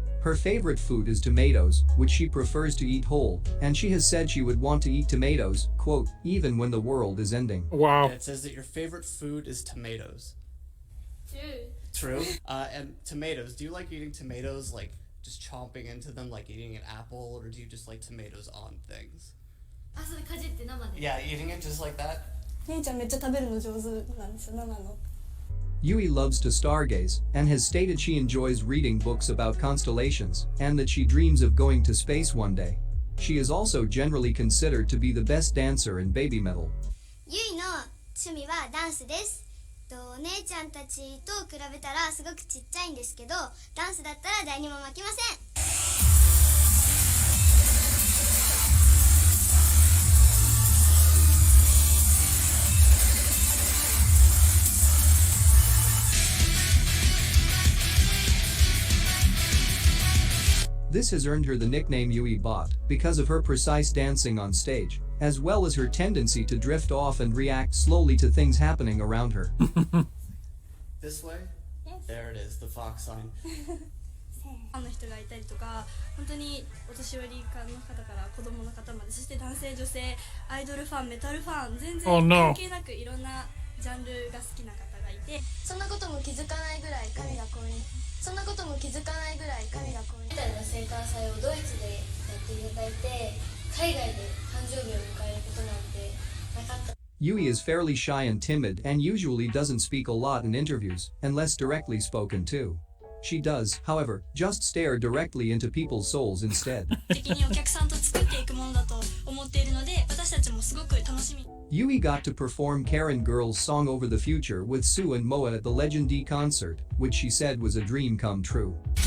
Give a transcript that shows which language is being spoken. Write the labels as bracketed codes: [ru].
[en] Her favorite food is tomatoes, which she prefers to eat whole, and she has said she would want to eat tomatoes, quote, even when the world is ending. Wow. It says that your favorite food is tomatoes. True. And tomatoes, do you like eating tomatoes like just chomping into them like eating an apple, or do you just like tomatoes on things? [ja] あ、それかじって生で [en] Yeah, eating it just like that? [ja] 姉ちゃんめっちゃ食べるの上手なんですよ生の [en] Yui loves to stargaze and has stated she enjoys reading books about constellations and that she dreams of going to space one day. She is also generally considered to be the best dancer in BabyMetal. [ja] ゆいの趣味はダンスです。お姉ちゃんたちと比べたらすごくちっちゃいんですけど、ダンスだったら誰にも負けません。 [en] This has earned her the nickname Yui Bot because of her precise dancing on stage, as well as her tendency to drift off and react slowly to things happening around her. This way? Yes. There it is, the fox sign. [ja] ファンの人がいたりとか本当にお年寄りの方から子供の方までそして男性女性アイドルファンメタルファン全然 [en] Oh, no. [ja] 関係なくいろんなジャンルが好きな方がいてそんなことも気づかないぐらい神が降臨そんなことも気づかないぐらい神が降臨みたいな生誕祭をドイツでやっていただいて海外で誕生日を迎えることなんてなかった [en] Yui is fairly shy and timid and usually doesn't speak a lot in interviews unless directly spoken to. She does, however, just stare directly into people's souls instead. [ja] 的にお客さんと作っていくものだと思っているので私たちもすごく楽しみ [en] Yui got to perform Karen Girl's Song Over the Future with Sue and Moa at the Legend D concert, which she said was a dream come true.